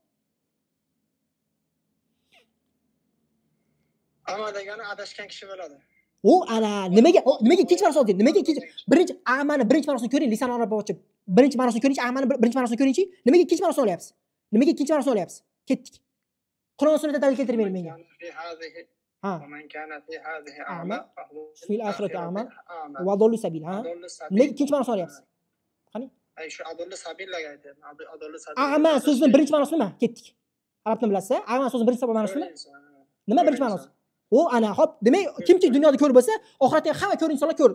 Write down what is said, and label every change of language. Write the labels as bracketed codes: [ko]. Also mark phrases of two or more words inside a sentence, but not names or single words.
[uz] A'ma degani adashgan kishi bo'ladi. U ana nimaga ikkinchi ma'nosini oldi? Nimaga ikkinchi? Birinchi a'mani birinchi ma'nosini ko'ring, [ar] لسان عرب [uz] ochib. Birinchi ma'nosini ko'ringchi, a'mani birinchi ma'nosini ko'ringchi. Nimaga ikkinchi ma'nosini olyapsiz? Nimaga ikkinchi ma'nosini olyapsiz? Ketdik. Qur'on sunnatda dalil keltirmayman menga. Ha. [ar] من كان في هذه أعمى في الآخرة أعمى و ضل سبيل. Ha. [uz] Nimaga ikkinchi ma'nosini olyapsiz? Qani? Ay shu adolli sabillaga aytyapman. Adolli sabil. A'ma so'zining birinchi ma'nosi nima? Ketdik. Arabni bilasizlar? A'ma so'zining birinchi ma'nosi nima? Nima birinchi ma'nosi? U ana hop, demak, kimki dunyoda ko'r bo'lsa, oxiratda ham hamma ko'r insonlar ko'r.